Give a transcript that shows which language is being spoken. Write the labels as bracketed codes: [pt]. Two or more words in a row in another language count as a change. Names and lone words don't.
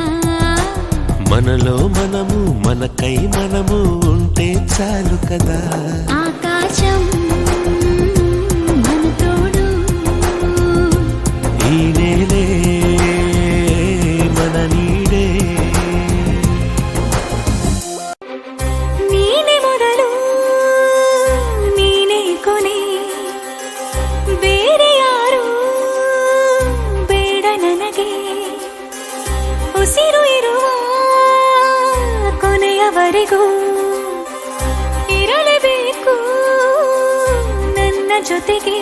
[te] మనలో మనము మనకై మనము ఉంటే చాలు కదా. ఆకాశం ఈ నేలే మన నీడే. [kn] ನೀನೆ ಮೊದಲು ನೀನೆ ಕೊನೆ, ಬೇರೆ ಯಾರು ಬೇಡ ನನಗೆ. ಉಸಿರು ಇರುವ ಕೊನೆಯವರೆಗೂ ಇರಲೇಬೇಕು ನನ್ನ ಜೊತೆಗೆ.